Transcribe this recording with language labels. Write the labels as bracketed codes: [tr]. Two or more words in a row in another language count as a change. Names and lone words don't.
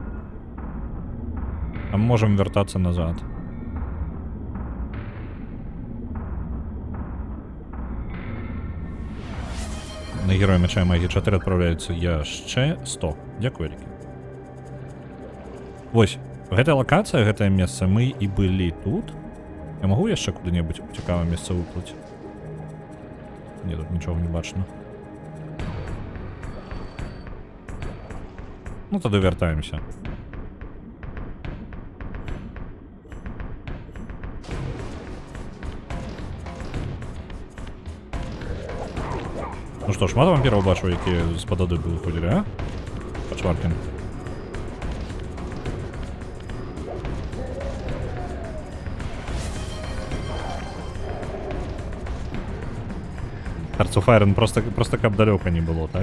[be] А мы можам вяртацца назад. На Героя Мяча і Магіі 4 адпраўляюцца яшчэ 100. Дзякуй вялікі. Вось, гэтая лакацыя, гэтае месца, мы і былі тут. Я магу яшчэ куды-небудзь у цікавае месца выплыць? Не, тут нічога не бачна. [uk] Ну, тоді вертаємося. Ну що ж, мало вампірів бачу, які з-под води виходили, а? Почваркін. [be] Hearts of Iron просто каб далеко не было, так?